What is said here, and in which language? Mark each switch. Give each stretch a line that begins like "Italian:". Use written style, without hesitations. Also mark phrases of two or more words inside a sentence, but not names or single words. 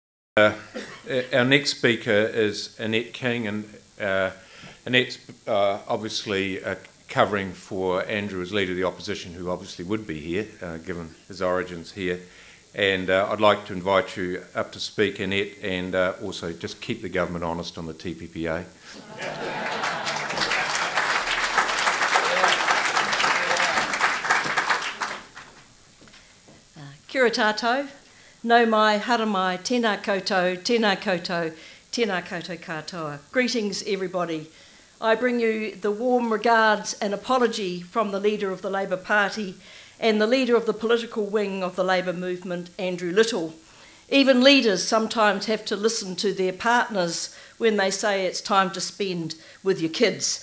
English: Our next speaker is Annette King, and Annette's obviously covering for Andrew as Leader of the Opposition, who obviously would be here, given his origins here. And I'd like to invite you up to speak, Annette, and also just keep the government honest on the TPPA.
Māori: Kia ora tātou, nau mai, hara mai, tēnā koutou, tēnā koutou, tēnā koutou katoa.
English: Greetings everybody. I bring you the warm regards and apology from the Leader of the Labour Party and the Leader of the political wing of the Labour movement, Andrew Little. Even leaders sometimes have to listen to their partners when they say it's time to spend with your kids.